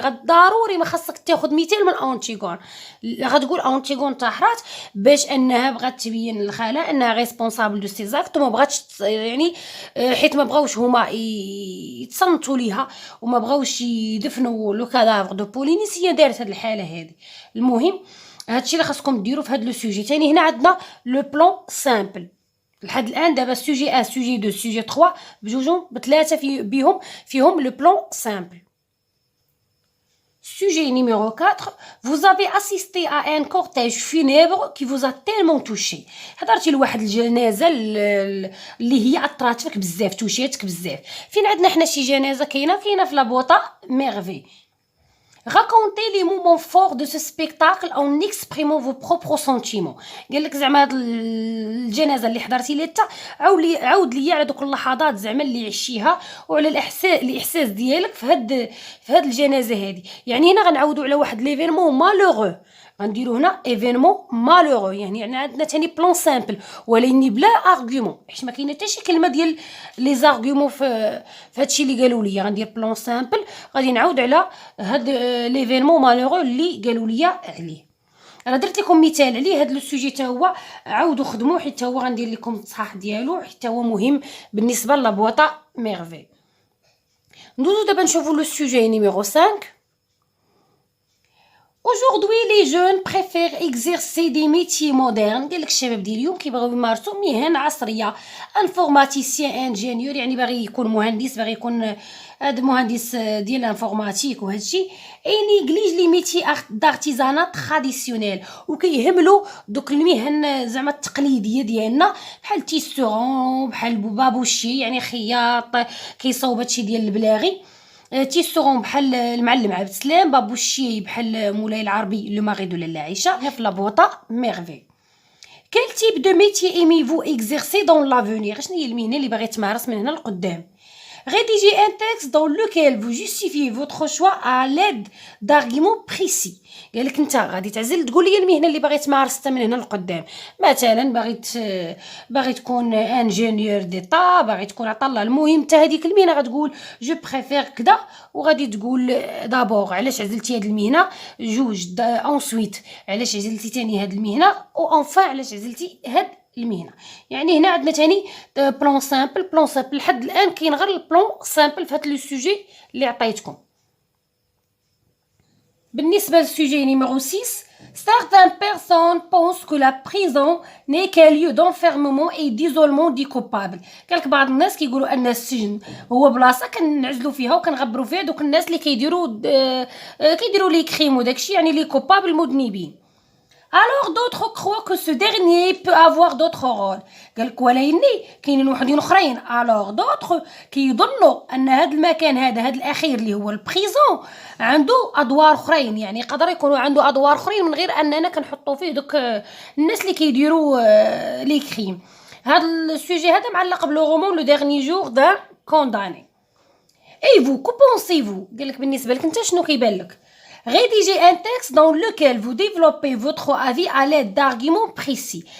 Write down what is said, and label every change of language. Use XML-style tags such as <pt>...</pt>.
<ar>ضروري ما خاصك تاخذ مثال من اونتيغون. غتقول اونتيغون انتحرات باش انها بغات تبين للخاله انها ريسبونسابل دو سي زاكت، وما بغاتش يعني حيت ما بغاوش هما يتصنتوا ليها وما بغاوش يدفنوا لو كادافر دو بولينيس، هي دارت هاد الحاله هادي. المهم هادشي اللي خاصكم ديروا في هاد لو سوجي. ثاني هنا عندنا لو بلان سامبل. لحد الان دابا سوجي 1 سوجي 2 سوجي 3 بجوجهم بثلاثه فيهم</ar> <fr>le plan simple. Sujet numéro 4, vous avez assisté à un cortège funèbre qui vous a tellement touché.</fr> <ar>حضرتي لواحد الجنازه اللي هي اثرات فيك بزاف، توشيتك بزاف. فين عندنا حنا شي جنازه كاينه في لابوطا ميرفي.</ar> <fr>Racontez les moments forts de ce spectacle en exprimant vos propres sentiments.</fr> <ar>قال لك زعما هاد الجنازه اللي حضرتي ليها حتى عاود ليا على دوك اللحظات زعما اللي عشتيها وعلى الاحساس ديالك في هاد الجنازه هادي. يعني هنا غنعاودوا على واحد ليفينمون مالوغو، غنديروا هنا ايفينمون مالوغو. يعني عندنا ثاني بلان سامبل ولكن بلا ارغيومون، حيت ما كاينه حتى شي كلمه ديال لي زارغيومون في هادشي اللي قالوا لي. غندير بلان سامبل، غادي نعاود على هاد ليفينمون مالوغو اللي قالوا لي عليه. انا درت لكم مثال عليه. هاد لو سوجي حتى هو عاودوا خدموه، حيت هو غندير لكم التصحيح ديالو، حيت هو مهم بالنسبه لابواطا ميرفي. ندوزو دابا نشوفوا لو سوجي نيميرو 5.</ar> <fr>Aujourd'hui les jeunes préfèrent exercer des métiers modernes.</fr> <ar>قال لك الشباب ديال اليوم كيبغيو يمارسوا مهن عصريه. انفورماتيسيان انجينيور يعني باغي يكون مهندس، باغي يكون هذا مهندس ديال الانفورماتيك وهادشي. اي نيغليج لي ميتي دارتيزانا تراديسيونيل، وكيهملوا دوك المهن زعما التقليديه ديالنا بحال تيستورون، بحال بابوشي يعني خياط كيصاوب هادشي ديال البلاغي، تيستورون بحال المعلم عبد السلام، بابوشي بحال مولاي العربي لو ماري دو لاله عائشه في لابوطا ميرفي.</ar> <fr>Quel type de métier aimez-vous exercer dans l'avenir؟</fr> <ar>شنو هي المهنه اللي باغي تمارس من هنا لقدام؟</ar> <fr>Rédigez un texte dans lequel vous justifiez votre choix à l'aide d'arguments précis.</fr> <ar>قالك انت غادي تعزل تقول لي المهنه اللي باغي تمارس حتى من هنا لقدام. مثلا باغي تكون انجينيور ديتا، باغي تكون عطله. المهم حتى هذيك المهنه غتقول جو بريفير كذا، وغادي تقول دابور علاش عزلتي هاد المهنه، جوج اونسويت علاش عزلتي ثاني هاد المهنه، او انفان علاش عزلتي هاد المهنه. يعني هنا عندنا ثاني بلان سامبل. لحد الان كاين غير البلان سامبل في هاد لو سوجي اللي عطيتكم. بالنسبه للسوجي نيميرو 6،</ar> <fr>certaines personnes pensent que la prison n'est qu'un lieu d'enfermement et d'isolement des coupables.</fr> <ar>قالك بعض الناس كيقولوا ان السجن هو بلاصه كنعزلوا فيها وكنغبروا فيها دوك الناس اللي كيديروا لي كريم وداكشي، يعني لي كوبابل المذنبين.</ar> <fr>Alors d'autres croient que ce dernier peut avoir d'autres rôles.</fr> <ar>قالك ولكن كاينين وحدين اخرين</ar> <fr>alors d'autres</fr> <ar>كيظنوا ان هذا المكان هذا الاخير اللي هو البريزون عنده ادوار اخرين، يعني يقدر يكونوا عنده ادوار اخرين من غير اننا كنحطوا فيه دوك الناس اللي كيديروا لي كريم. هذا السوجي هذا معلق بلو رومون لو ديرني جور دان كونداني.</ar> <fr>اي فو كو بونسيفو؟</fr> <ar>قالك بالنسبه لك انت شنو كيبان لك؟</ar> <fr>Rédigez un texte dans lequel vous développez votre avis à l'aide d'arguments précis.</fr>